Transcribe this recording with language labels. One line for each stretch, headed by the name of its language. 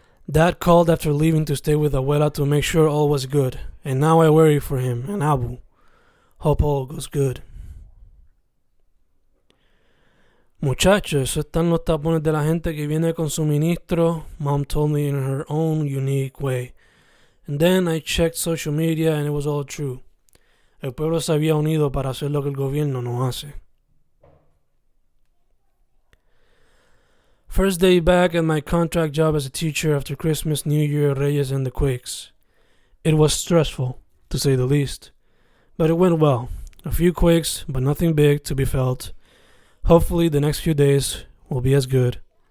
English: Dad called after leaving to stay with Abuela to make sure all was good, and now I worry for him and Abu. Hope all goes good.
Spanish: Muchachos, eso están los tapones de la gente que viene con suministro,
English: Mom told me in her own unique way. And then I checked social media and it was all true.
Spanish: El pueblo se había unido para hacer lo que el gobierno no hace.
English: First day back at my contract job as a teacher after Christmas, New Year, Reyes, and the quakes. It was stressful, to say the least. But it went well. A few quakes, but nothing big to be felt. Hopefully the next few days will be as good.